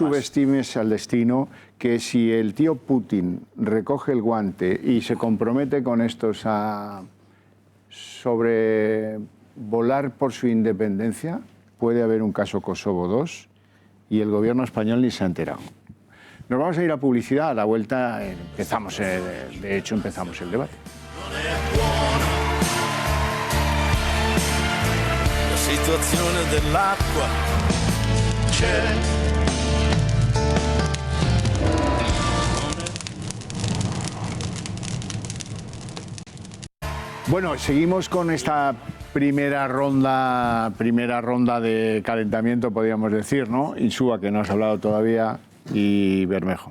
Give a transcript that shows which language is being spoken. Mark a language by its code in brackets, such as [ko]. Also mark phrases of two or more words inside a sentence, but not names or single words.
[es] subestimes al destino, que si el tío Putin recoge el guante y se compromete con estos a sobrevolar por su independencia, puede haber un caso Kosovo II y el gobierno español ni se ha enterado. Nos vamos a ir a publicidad, a la vuelta empezamos el debate. [it] La situazione dell'acqua c'è. [es] Bueno, seguimos con esta primera ronda de calentamiento, podríamos decir, ¿no? Insúa, que no has hablado todavía, y Bermejo.